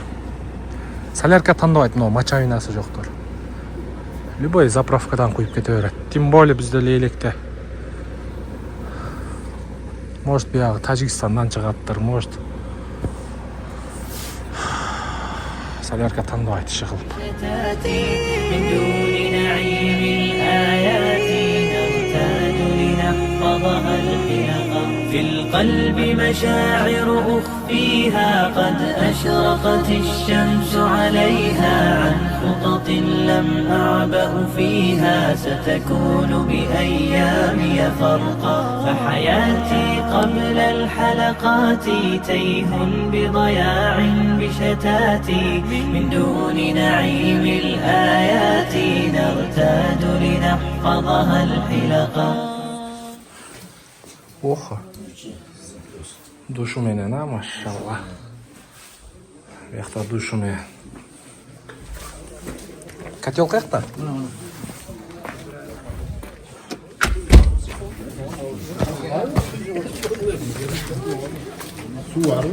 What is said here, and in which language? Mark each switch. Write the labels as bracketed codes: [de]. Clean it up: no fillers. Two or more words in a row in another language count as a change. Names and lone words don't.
[ky] Солярка тандабайт, но мочовинасы жоктур. Любой заправкадан куюп кете берет. Тем более бизде электе. Может, биягы Тажикстандан чыгаттыр, может. Солярка тандабайт иши кылып. [ar] في القلب مشاعر أخفيها قد أشرقت الشمس عليها عن خطط لم أعبأ فيها ستكون بأيامي فرقا فحياتي قبل الحلقات تيه بضياع بشتاتي من دون نعيم الآيات نرتاد لنحفظها الحلقا. [ky] Охо. Душу менен, машалла. Бияқта душу менен. Котел каякта? Су барбы?